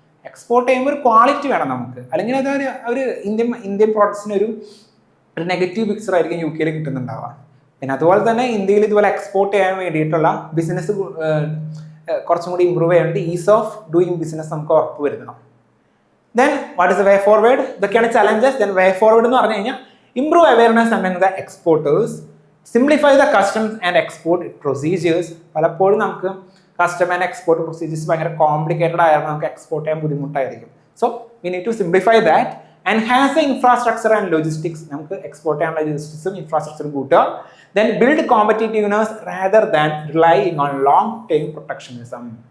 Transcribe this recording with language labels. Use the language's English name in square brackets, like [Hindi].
[Malayalam] Export ചെയ്യുമ്പോൾ ഒരു quality വേണം നമുക്ക്, അല്ലെങ്കിൽ അത് ഒരു ഇന്ത്യൻ പ്രോഡക്ട്സിന് ഒരു നെഗറ്റീവ് പിക്ചർ ആയിരിക്കും UK-യിൽ കിട്ടുന്നുണ്ടാവുക. പിന്നെ അതുപോലെ തന്നെ ഇന്ത്യയിൽ ഇതുപോലെ എക്സ്പോർട്ട് ചെയ്യാൻ വേണ്ടിയിട്ടുള്ള ബിസിനസ് കുറച്ചും കൂടി ഇമ്പ്രൂവ് ചെയ്യാൻ വേണ്ടി ഈസ് ഓഫ് ഡൂയിങ് ബിസിനസ് നമുക്ക് ഉറപ്പുവരുത്തണം. [English] Then what is the way forward? [Malayalam] ഇതൊക്കെയാണ് ചലഞ്ചസ്. [English] then way forward [Malayalam] എന്ന് പറഞ്ഞു കഴിഞ്ഞാൽ [English] improve awareness among the exporters, simplify the customs and export procedures. [Malayalam] പലപ്പോഴും നമുക്ക് കസ്റ്റം ആൻഡ് എക്സ്പോർട്ട് പ്രൊസീജിയേഴ്സ് ഭയങ്കര കോംപ്ലിക്കേറ്റഡ് ആയാലും നമുക്ക് എക്സ്പോർട്ട് ചെയ്യാൻ ബുദ്ധിമുട്ടായിരിക്കും. [English] So we need to simplify that. Enhance the infrastructure and logistics, [Malayalam] നമുക്ക് എക്സ്പോർട്ട് ചെയ്യാനുള്ള ലോജിസ്റ്റിക്സും ഇൻഫ്രാസ്ട്രക്ചറും കൂട്ടുക. [English] Then build competitiveness rather than relying on long time protectionism.